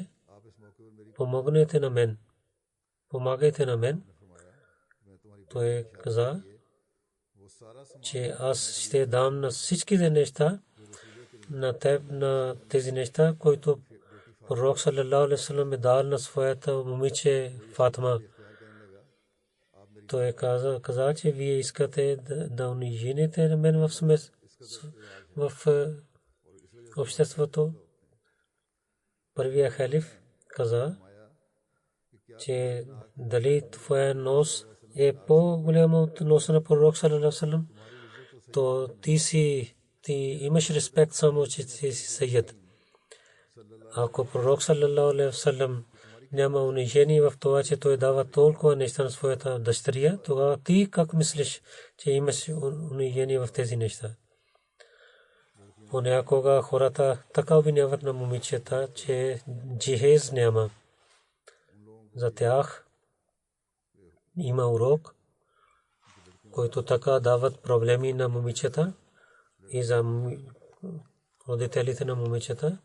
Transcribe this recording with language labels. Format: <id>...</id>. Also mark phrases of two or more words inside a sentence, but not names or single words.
<bg>Помогнете на мен. Помагайте на мен. Той каза, че аз ще дам на всичките неща, на теб, на тези неща, които пророк</bg> <ar>صلى الله عليه وسلم</ar> <bg>е дал на своята момиче Фатима. Той каза, че вие искате да унижите мен в обществото. Първия халиф каза, че дали твоя нос е по-голяма от носа на пророк</bg> <ar>صلى الله عليه وسلم,</ar> <bg>то ти имаш респект само, че ти си сайид. Ако пророк</bg> <ar>صلى الله عليه وسلم</ar> <bg>няма унижение в това, че той дава толкова неща на своята дъщеря, тогава ти как мислиш, че имаш унижение в тези неща? Понякога хората така обвиняват на момичета, че джихез няма. За тях има урок, който така дават проблеми на момичета и за родителите на момичета.</bg>